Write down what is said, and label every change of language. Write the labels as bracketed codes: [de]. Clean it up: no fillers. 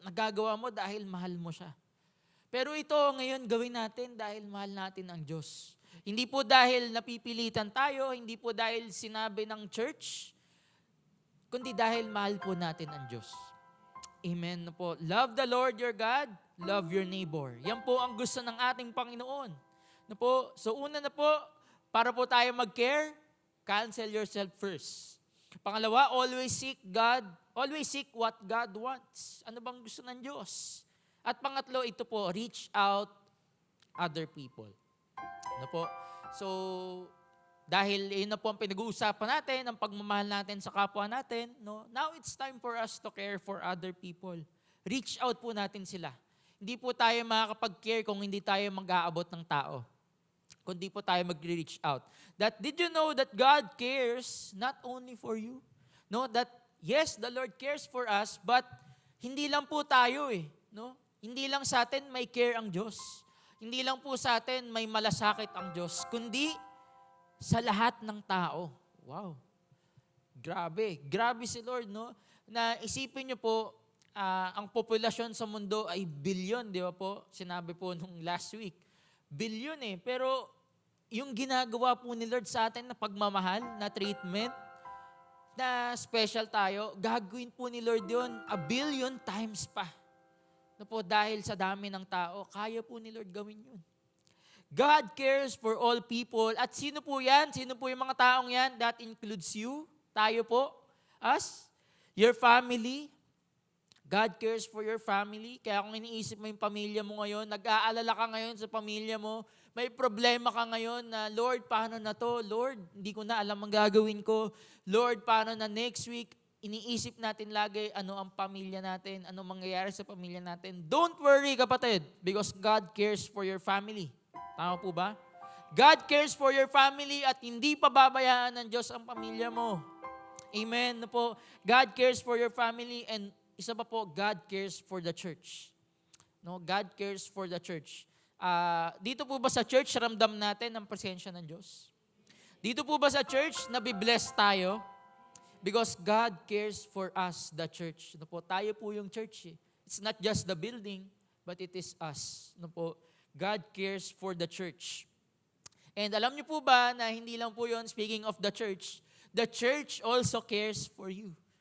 [tl] Nagagawa mo dahil mahal mo siya. Pero ito ngayon gawin natin dahil mahal natin ang Diyos. Hindi po dahil napipilitan tayo, hindi po dahil sinabi ng church, kundi dahil mahal po natin ang Diyos. Amen na po. [en] Love the Lord your God, love your neighbor. [tl] Yan po ang gusto ng ating Panginoon. Na po, so una na po, para po tayo mag-care, [en] Cancel yourself first. Pangalawa, always seek God. Always seek what God wants. [tl] Ano bang gusto ng Diyos? At pangatlo, ito po, [en] reach out other people. [tl] Ano po? So, dahil yun na po ang pinag-uusapan natin, ang pagmamahal natin sa kapwa natin, no? [en] Now it's time for us to care for other people. [tl] Reach out po natin sila. Hindi po tayo makakapag-care kung hindi tayo mag-aabot ng tao. Kung di po tayo mag-reach out. [en] Did you know that God cares not only for you? No, that yes, the Lord cares for us, but [tl] hindi lang po tayo no? Hindi lang sa atin may care ang Diyos. Hindi lang po sa atin may malasakit ang Diyos, kundi sa lahat ng tao. Wow. Grabe. Grabe si Lord, no? Na isipin niyo po, ang populasyon sa mundo ay billion, di ba po? Sinabi po nung last week. Billion Pero yung ginagawa po ni Lord sa atin na pagmamahal, na treatment, na special tayo, gagawin po ni Lord yun 1 billion times pa. No po, dahil sa dami ng tao, kaya po ni Lord gawin yun. [en] God cares for all people. [tl] At sino po yan? Sino po yung mga taong yan? [en] That includes you. Tayo po. Us. Your family. God cares for your family. [tl] Kaya kung iniisip mo yung pamilya mo ngayon, nag-aalala ka ngayon sa pamilya mo, may problema ka ngayon na, Lord, paano na to? Lord, hindi ko na alam ang gagawin ko. Lord, paano na next week? Iniisip natin lagi ano ang pamilya natin, ano mangyayari sa pamilya natin. [en] Don't worry, kapatid, because God cares for your family. [tl] Tama po ba? [en] God cares for your family [tl] at hindi pababayaan ng Diyos ang pamilya mo. Amen. No po? [en] God cares for your family and [tl] isa pa po, [en] God cares for the church. No, God cares for the church. [tl] Dito po ba sa church, ramdam natin ang presensya ng Diyos? Dito po ba sa church, nabibless tayo? [en] Because God cares for us, the church. [tl] No po, tayo po yung church. [en] It's not just the building, but it is us. No po, God cares for the church. [tl] And alam niyo po ba na hindi lang po yun, [en] speaking of the church also cares for you.